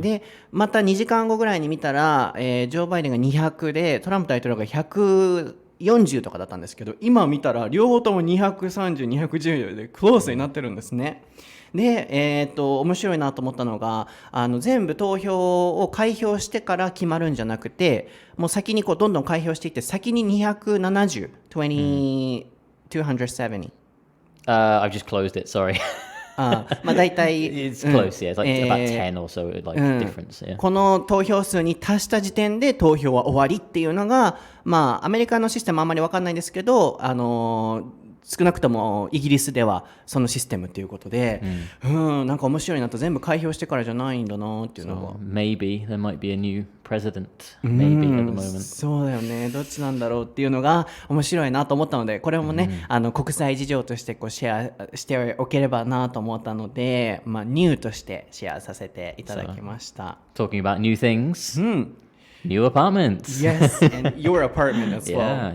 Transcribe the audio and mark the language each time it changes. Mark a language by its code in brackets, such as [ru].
[ja] でまた2時間後ぐらいに見たら、ジョー・バイデンが200でトランプ大統領が140とかだったんですけど、今見たら両方とも230、210でクロースになってるんですね。で、面白いなと思ったのが、全部投票を開票してから決まるんじゃなくて、もう先にこうどんどん開票していって、先に270、270 [en] I've just closed it, sorry. [ja] まあ大体 [en] It's close, yeah. It's like about 10 or so, like difference, yeah. [ja] この投票数に達した時点で投票は終わりっていうのが、まあアメリカのシステムあんまり分かんないんですけど、少なくともイギリスではそのシステムっていうことで、なんか面白いなと、全部開票してからじゃないんだなっていうのが。 [en] Maybe there might be a new president, maybe at the moment. [ja] そうだよね、どっちなんだろうっていうのが面白いなと思ったので、これもね、国際事情としてこうシェアしておければなと思ったので、まあ、ニューとしてシェアさせていただきました。 [en] Talking about new things, new apartments. Yes, and your apartment as well.